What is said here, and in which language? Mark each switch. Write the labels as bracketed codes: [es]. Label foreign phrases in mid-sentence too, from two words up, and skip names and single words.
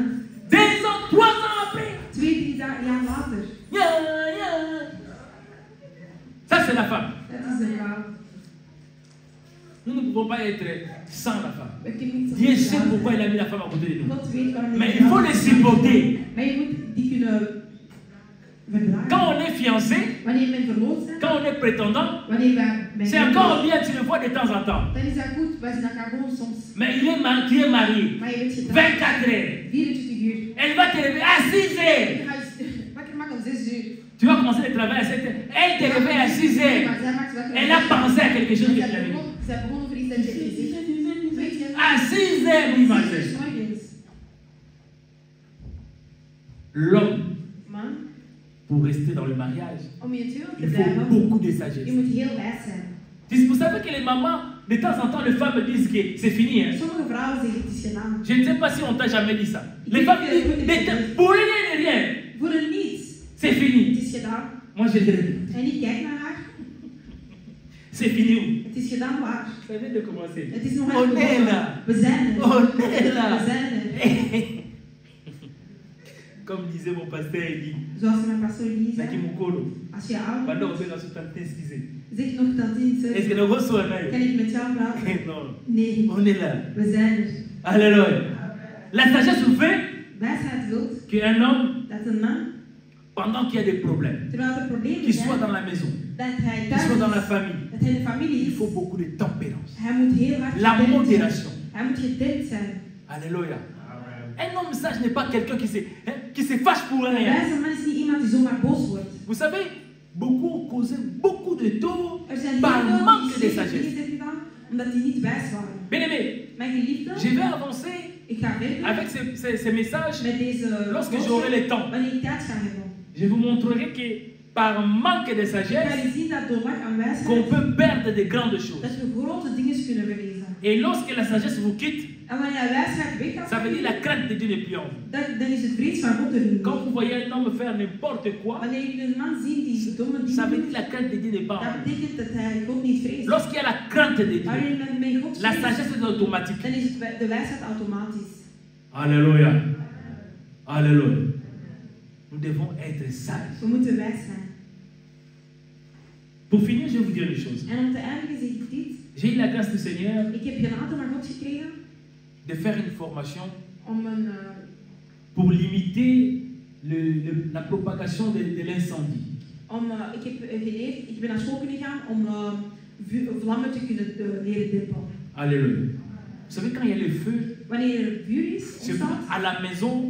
[fr] 2 ans, 3 ans après. [nl] 2, 3 jaar later. [fr] Ça, c'est la femme. [nl] Dat is de vrouw. [fr] Nous ne pouvons pas être sans la femme. [nl] We kunnen niet [fr] Dieu [nl] zonder [fr] sait [nl] vrouw [fr] pourquoi [nl] zijn. [fr] il a mis la femme à côté de nous. [nl] God weet waarom hij [fr] Mais [nl] de [fr] il faut [nl] vrouw [fr] les [nl] heeft [fr] supporter. [nl] gemaakt. Maar je moet die kunnen verdragen. [fr] Quand on est fiancé, [nl] Wanneer je bent verloofd bent, [fr] quand on est prétendant, [nl] wanneer wij [fr] c'est encore bien, tu le vois de temps en temps. [nl] dan is dat goed. Wij zien elkaar gewoon soms. [fr] Mais tu es marié, [nl] Maar je bent getrouwd. [fr] 24 heures. [nl] 24 uur. [fr] Elle va te réveiller à 6 heures. [nl] Je gaat wakker maken om 6 uur. [fr] Tu vas commencer le travail à 7 heures. Elle te réveille à 6 heures. [nl] Maar zij maakt wakker. [fr] Elle a pensé à quelque chose que tu avais dit. [nl] Zij begon over iets dat je hebt gezegd. Weet je? [fr] À 6 heures, oui, ma chère. [nl] Morgens. [fr] L'homme, [nl] Man, [fr] pour rester dans le mariage, [nl] om in het huwelijk te [fr] il faut [nl] blijven, [fr] beaucoup de [nl] je [fr] sagesse. [nl] moet heel wijs zijn. [fr] Vous savez que les mamans, de temps en temps, les femmes disent que c'est fini. Hein? [nl] Sommige vrouwen zeggen het is gedaan. [fr] Je ne sais pas si on t'a jamais dit ça. Les femmes disent, pour rien et rien, [nl] Voor een niets. [fr] c'est [nl] Het [fr] fini. [nl] is gedaan. [fr] Moi, je dirais, [nl] En ik kijk naar haar. [fr] c'est fini où? [nl] Het is gedaan waar. [fr] Ça vient de commencer. [nl] Het is nog [fr] On [nl] even [fr] est [nl] begonnen. [fr] là. [nl] We zijn er. [fr] On est là. [nl] We zijn er. [fr] Comme disait mon pasteur, il dit, [nl] Zoals mijn pastoor Lee [ln] Naki [nl] zei. [ln] Mukolo, [nl] Als je oud [fr] pendant [nl] bent, [fr] qu'on est dans ce excusez. [nl] zeg nog dat in [fr] Est-ce que nous recevons un [nl] kan ik met jou praten? [fr] Non, [nl] Nee, [fr] on est là. [nl] we zijn er. [fr] Alléluia. La sagesse vous fait [nl] Wijsheid wilt [fr] qu'un homme, [nl] dat een man, [fr] pendant qu'il y a des problèmes, [nl] terwijl er problemen [fr] qu'il soit [nl] zijn, [fr] dans la maison, [nl] dat hij [fr] qu'il [nl] thuis [fr] soit dans la [nl] is, [fr] famille, [nl] dat hij de familie [fr] il [nl] is. [fr] faut beaucoup de tempérance. [nl] Hij moet heel hard [fr] La [nl] gedempt zijn. [fr] modération. [nl] Hij moet gedempt zijn. [fr] Alléluia. Amen. Un homme sage n'est pas quelqu'un qui se fâche pour [nl] Een [fr] rien. [nl] wijze man is niet iemand die zomaar boos wordt. [fr] Vous savez, beaucoup ont causé beaucoup de tort [nl] Er zijn [fr] par [nl] heel veel [fr] manque de [nl] die slechte [fr] sagesse. [nl] dingen zijn gedaan omdat die niet wijs waren. [fr] Bien aimé, [nl] Mijn geliefde, [fr] je vais avancer [nl] ik ga verder [fr] avec ces messages [nl] met deze [fr] lorsque [nl] boodschap [fr] j'aurai le temps. [nl] wanneer ik tijd ga hebben. [fr] Je vous montrerai que par manque de [nl] Ik ga [fr] sagesse, [nl] je zien dat door gebrek aan [fr] qu'on [nl] wijsheid [fr] peut perdre de grandes choses. [nl] dat we grote dingen kunnen verliezen. [fr] Et lorsque la sagesse vous quitte, [nl] En wanneer je wijsheid weggaat, [fr] ça veut dire la crainte de Dieu n'est plus en vous. [nl] dan is het vrees van God er niet. [fr] Quand vous voyez un homme faire n'importe quoi, [nl] Wanneer je een man ziet die domme [fr] ça [nl] dingen [fr] veut [nl] doet, [fr] dire la crainte de Dieu n'est pas en [nl] dat [fr] vous. [nl] betekent dat hij God niet vreest. [fr] Lorsqu'il y a la crainte de Dieu, [nl] Wanneer men met God [fr] la [nl] vreest, [fr] sagesse est automatique. [nl] dan is het de wijsheid automatisch. [fr] Alléluia. Alléluia. Nous devons être sages. [nl] We moeten wijs zijn. [fr] Pour finir, je vais vous dire une chose. [nl] En om te eindigen zeg ik dit. [fr] J'ai eu la grâce du Seigneur [nl] Ik heb genade van God gekregen [fr] de faire une formation [nl] om een, [fr] pour limiter la propagation de l'incendie. [nl] ik heb geleerd, ik ben naar school kunnen gaan om vlammen te kunnen leren dempen. [fr] Alléluia. Vous savez, quand il y a le feu, [nl] Wanneer er vuur is, ontstaat, [fr] à la maison,